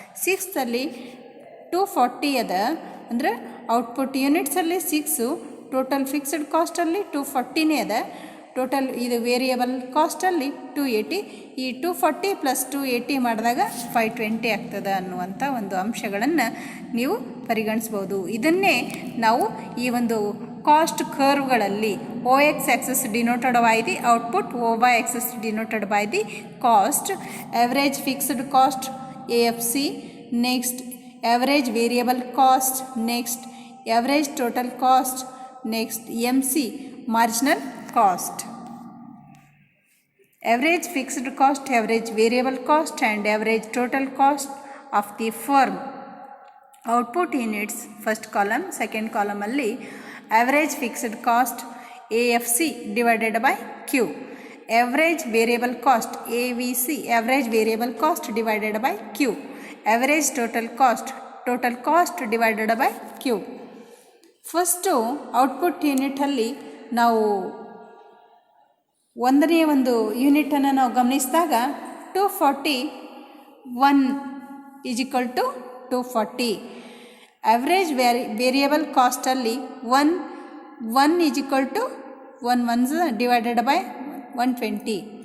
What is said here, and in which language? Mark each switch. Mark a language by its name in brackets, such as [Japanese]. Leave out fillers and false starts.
[Kannada] 6th 240 ಅದ, ಅಂದರೆ output ಯೂನಿಟ್ಸಲ್ಲಿ 6, total fixed ಕಾಸ್ಟಲ್ಲಿ 240 ಅದ, ಟೋಟಲ್ ಇದು ವೇರಿಯಬಲ್ ಕಾಸ್ಟಲ್ಲಿ 280. ಈ 240 ಪ್ಲಸ್ 280 ಮಾಡಿದಾಗ 520 ಆಗ್ತದೆ ಅನ್ನುವಂಥ ಒಂದು ಅಂಶಗಳನ್ನು ನೀವು ಪರಿಗಣಿಸ್ಬೋದು. ಇದನ್ನೇ ನಾವು ಈ ಒಂದು cost ಕರ್ವ್ಗಳಲ್ಲಿ [English] OX axis denoted by the output, OY axis denoted by the cost, average fixed cost AFC, next average variable cost, next average total cost, next MC marginal cost. Average fixed cost, average variable cost and average total cost of the firm. Output units first column, second column alli average fixed cost AFC divided by Q, average variable cost AVC, average variable cost divided by Q, average total cost divided by Q. [Kannada] First output ಯೂನಿಟಲ್ಲಿ ನಾವು ಒಂದನೇ ಒಂದು ಯೂನಿಟನ್ನು ನಾವು ಗಮನಿಸಿದಾಗ 241 [English] is equal to [Kannada] 240. [English] Average variable ಕಾಸ್ಟಲ್ಲಿ 1 is equal to 1 divided by 120.